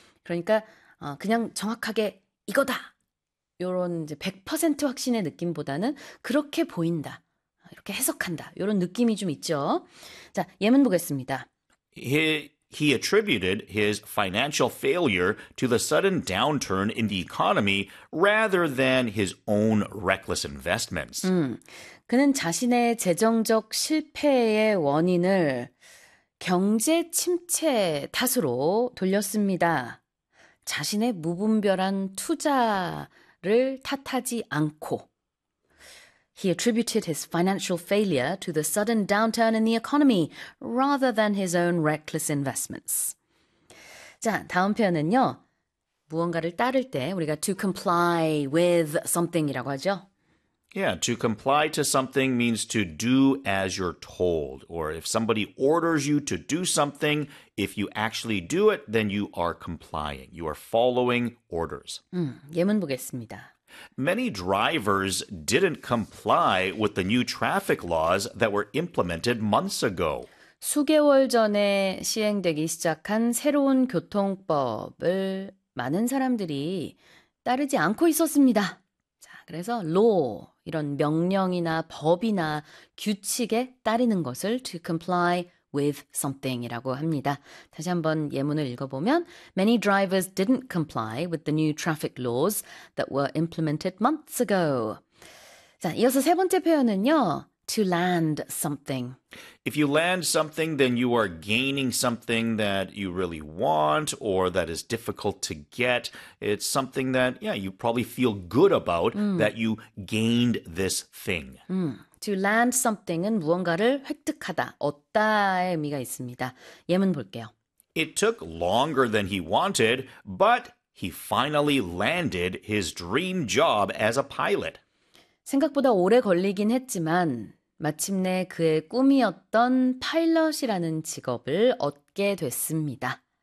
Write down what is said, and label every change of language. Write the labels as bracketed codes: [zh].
[ko] 그러니까 그냥 정확하게 이거다. 이런 이제 100% 확신의 느낌보다는 그렇게 보인다. 이렇게 해석한다. 이런 느낌이 좀 있죠. 자, 예문 보겠습니다. [en] He attributed his financial failure to the sudden downturn in the economy rather than his own reckless investments. [ko] 그는 자신의 재정적 실패의 원인을 경제 침체 탓으로 돌렸습니다. 자신의 무분별한 투자를 탓하지 않고 [en] He attributed his financial failure to the sudden downturn in the economy rather than his own reckless investments. [ko] 자, 다음 표현은요. 무언가를 따를 때 우리가 [en] to comply with something [ko] 이라고 하죠. [en] Yeah, to comply to something means to do as you're told. Or if somebody orders you to do something, if you actually do it, then you are complying. You are following orders. [ko] 예문 보겠습니다. [en] Many drivers didn't comply with the new traffic laws that were implemented months ago. [ko] 수개월 전에 시행되기 시작한 새로운 교통법을 많은 사람들이 따르지 않고 있었습니다. 자, 그래서 law, 이런 명령이나 법이나 규칙에 따르는 것을 [en] to comply with something [ko] 이라고 합니다. 다시 한번 예문을 읽어보면 [en] Many drivers didn't comply with the new traffic laws that were implemented months ago. [ko] 자, 이어서 세 번째 표현은요. [en] To land something. If you land something, then you are gaining something that you really want or that is difficult to get. It's something that, yeah, you probably feel good about that you gained this thing. To land something [ko] 은 무언가를 획득하다, 얻다의 의미가 있습니다. 예문 볼게요. [en] It took longer than he wanted, but he finally landed his dream job as a pilot. [ko] 생각보다 오래 걸리긴 했지만 마침내 그의 꿈이었던 파일럿이라는 직업을 얻게 됐습니다.